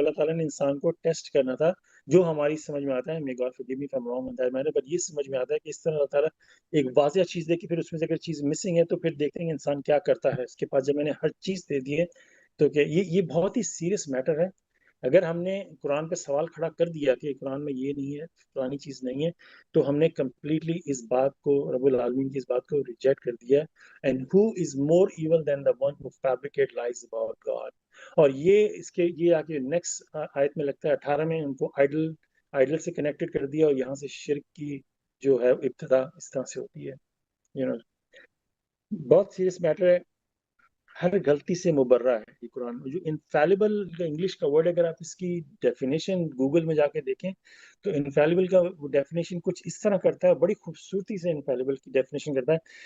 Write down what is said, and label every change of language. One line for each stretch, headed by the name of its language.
Urdu: وہ اللہ تعالیٰ نے انسان کو ٹیسٹ کرنا تھا. جو ہماری سمجھ میں آتا ہے،
English: may God forgive me if I'm wrong on that matter،
Urdu: but یہ سمجھ میں آتا ہے کہ اس طرح اللہ تعالیٰ ایک واضح چیز دے کے پھر اس میں سے اگر چیز مسنگ ہے تو پھر دیکھیں گے انسان کیا کرتا ہے. اس کے پاس جب میں نے ہر چیز دے دی ہے تو کہ یہ بہت ہی سیریس میٹر ہے. اگر ہم نے قرآن پہ سوال کھڑا کر دیا کہ قرآن میں یہ نہیں ہے، فلانی چیز نہیں ہے، تو ہم نے کمپلیٹلی اس بات کو، رب العالمین کی اس بات کو ریجیکٹ کر دیا.
English: And who is more evil than the one who fabricate lies about God.
Urdu: اور یہ اس کے یہ آگے نیکسٹ آیت میں لگتا ہے 18 میں ان کو آئیڈل سے کنیکٹڈ کر دیا، اور یہاں سے شرک کی جو ہے ابتدا اس طرح سے ہوتی ہے. بہت سیریس میٹر ہے. ہر غلطی سے مبرہ ہے یہ قرآن. جو انفیلیبل کا انگلش کا ورڈ، اگر آپ اس کی ڈیفینیشن گوگل میں جا کے دیکھیں تو انفیلیبل کا ڈیفینیشن کچھ اس طرح کرتا ہے، بڑی خوبصورتی سے انفیلیبل کی ڈیفینیشن کرتا ہے.